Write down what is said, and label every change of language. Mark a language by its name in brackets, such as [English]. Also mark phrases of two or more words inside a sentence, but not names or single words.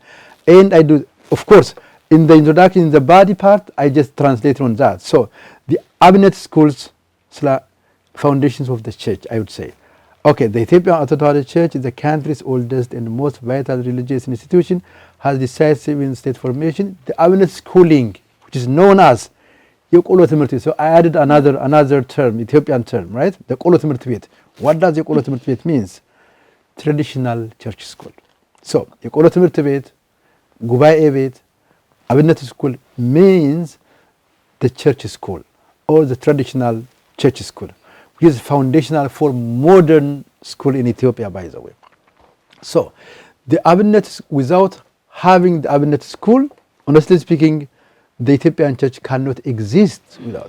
[English] And I do, of course, in the introduction, in the body part, I just translate on that. So the Abnett schools foundations of the church, I would say. Okay, the Ethiopian Orthodox Church is the country's oldest and most vital religious institution, has decisive in state formation. The Abnett schooling, which is known as [Amharic] የቆሎ ትምህርት ቤት. [English] So I added another term, Ethiopian term, right? The [Amharic] ቆሎ ትምህርት ቤት. [English] What does [Amharic] የቆሎ ትምህርት ቤት [English] means? Traditional church school. So [Amharic] የቆሎ ትምህርት ቤት, ጉባኤ ቤት, [English] Abnett school means the church school or the traditional church school, which is foundational for modern school in Ethiopia, by the way. So the Abnett, without having the Abnett school, honestly speaking, the Ethiopian church cannot exist without.